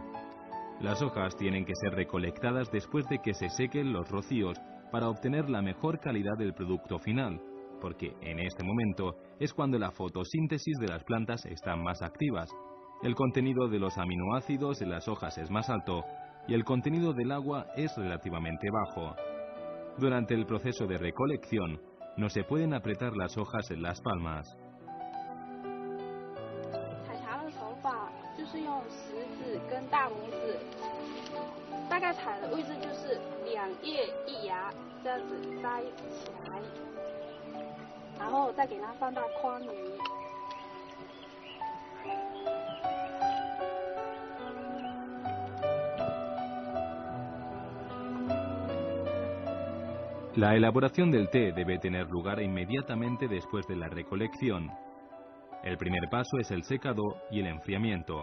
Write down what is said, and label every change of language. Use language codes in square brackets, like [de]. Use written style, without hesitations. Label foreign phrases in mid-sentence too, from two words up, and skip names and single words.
[es] Las hojas tienen que ser recolectadas después de que se sequen los rocíos para obtener la mejor calidad del producto final, porque en este momento es cuando la fotosíntesis de las plantas están más activas. El contenido de los aminoácidos en las hojas es más alto y el contenido del agua es relativamente bajo. Durante el proceso de recolección, no se pueden apretar las hojas en las palmas. [zh] 采茶的手法就是用食指跟大拇指，大概采的位置就是2叶1芽这样子摘起来，然后再给它放到筐里。 [es] La elaboración del té debe tener lugar inmediatamente después de la recolección. El primer paso es el secado y el enfriamiento.